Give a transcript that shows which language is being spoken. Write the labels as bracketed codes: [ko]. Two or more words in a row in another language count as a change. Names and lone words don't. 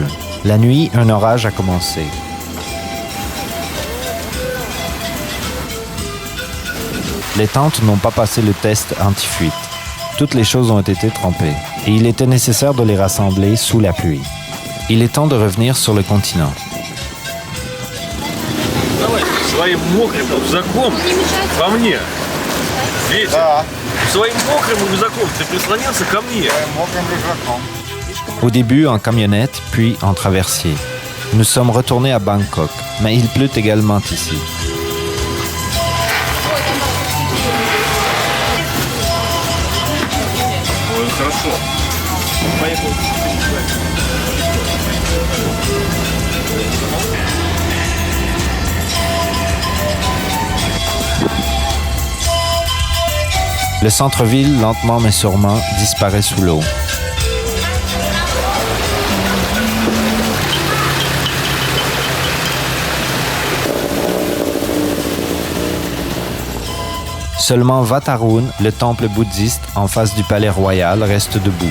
[fr] La nuit, un orage a commencé. Les tentes n'ont pas passé le test anti-fuite. Toutes les choses ont été trempées et il était nécessaire de les rassembler sous la pluie. Il est temps de revenir sur le continent. [ru] Своим мокрым рюкзаком ко мне. Ветер, Да, своим мокрым рюкзаком ты прислонился ко мне. мокрым рюкзаком. [fr] Au début en camionnette, puis en traversier. Nous sommes retournés à Bangkok, mais il pleut également ici. [ru] Ой, хорошо. Поехали. [fr] Le centre-ville, lentement mais sûrement, disparaît sous l'eau. Seulement Vatarun, le temple bouddhiste en face du palais royal, reste debout.